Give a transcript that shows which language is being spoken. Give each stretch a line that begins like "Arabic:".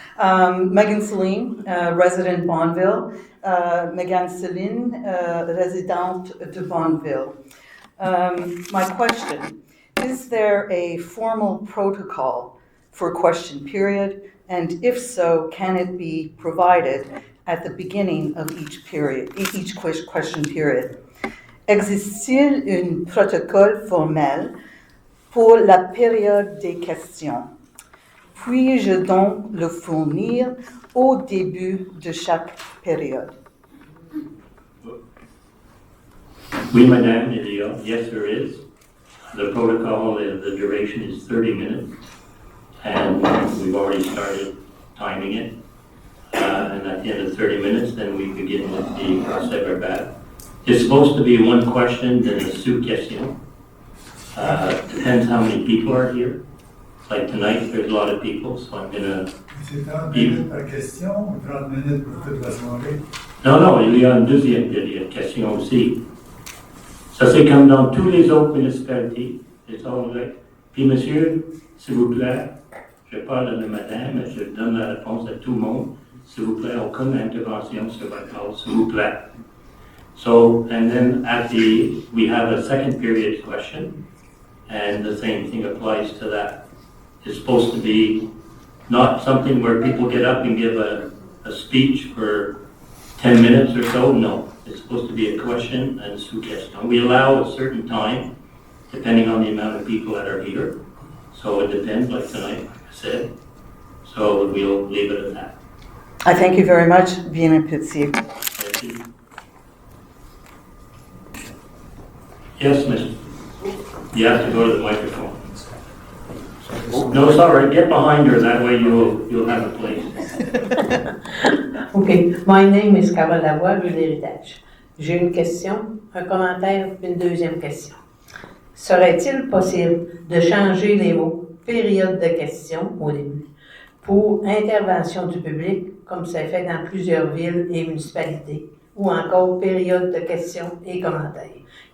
English: Megan Celine, resident Bonneville.
French: Megan Celine, residente de Bonneville.
English: My question, Is there a formal protocol for question period? And if so, can it be provided at the beginning of each question period?
French: Existe-t-il un protocole formel pour la période des questions? Puis-je donc le fournir au début de chaque période? Oui, madame,
English: yes, there is. The protocol, the duration is 30 minutes, and we've already started timing it. And at the end of 30 minutes, then we begin with the procès verbal. It's supposed to be one question, then a sous-question. Depends how many people are here. Like tonight, there's a lot of people, so I'm gonna...
French: C'est 30 minutes par question ou 30 minutes pour toute la soirée? Non, il y a une deuxième période, question aussi. Ça, c'est comme dans tous les autres municipalités. C'est ça, puis monsieur, s'il vous plaît, je parle de madame, je donne la réponse à tout le monde. S'il vous plaît, aucune intervention sur votre cause, s'il vous plaît.
English: So, and then we have a second period question, and the same thing applies to that. It's supposed to be not something where people get up and give a speech for 10 minutes or so, no. It's supposed to be a question and sous-question. We allow a certain time, depending on the amount of people that are here. So it depends, like tonight, like I said. So we'll leave it at that. I thank you very much.
French: Bien apprécié.
English: Thank you. Yes, Mr. You have to go to the microphone. No, it's all right. Get behind her. That way you'll have a place. Okay, my name is Carole Lavoie, Rue de l'Héritage.
French: J'ai une question, un commentaire, puis une deuxième question. Serait-il possible de changer les mots « période de questions » au début pour « intervention du public » comme c'est fait dans plusieurs villes et municipalités, ou encore « période de questions et commentaires ».